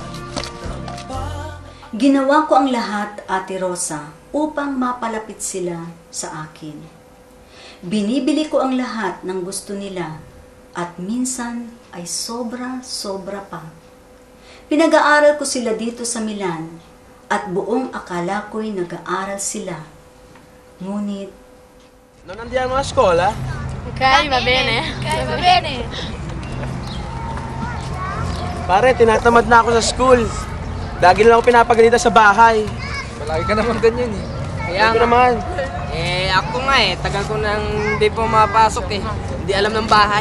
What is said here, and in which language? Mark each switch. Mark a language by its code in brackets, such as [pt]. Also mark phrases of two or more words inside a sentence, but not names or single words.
[tl] Ginawa ko ang lahat, Ate Rosa, upang mapalapit sila sa akin. Binibili ko ang lahat ng gusto nila at minsan ay sobra-sobra pa. Pinag-aaral ko sila dito sa Milan at buong akala ko'y nag-aaral sila. Ngunit, [it] Non andiamo a scuola? Ok, va bene. [tl] Kaya ba, Bene? Pare, tinatamad na ako sa school. Lagi na lang ako pinapagalita sa bahay. Palagi ka naman ganyan eh. Kaya naman. Ako nga tagal ko nang hindi pumapasok eh. Hindi alam ng bahay.